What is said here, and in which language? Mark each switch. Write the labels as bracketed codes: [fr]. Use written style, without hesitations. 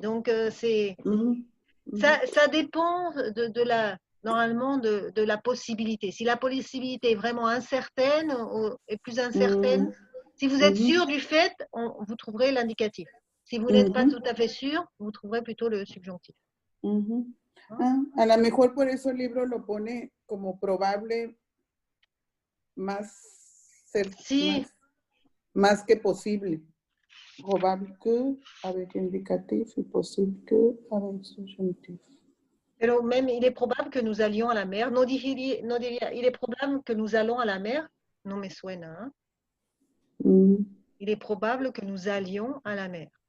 [fr] Donc, ça dépend normalement de la possibilité. Si la possibilité est vraiment incertaine ou est plus incertaine, si vous êtes sûr du fait, vous trouverez l'indicatif. Si vous n'êtes pas tout à fait sûr, vous trouverez plutôt le subjonctif. [es] A lo mejor por eso el libro lo pone como probable más que posible. [fr] Probable que avec indicatif et possible que avec subjonctif. Pero même, il est probable que nous allions à la mer. [es] No diría, [fr] il est probable que nous allons à la mer. [es] No me suena. [fr] Hein? Il est probable que nous allions à la mer.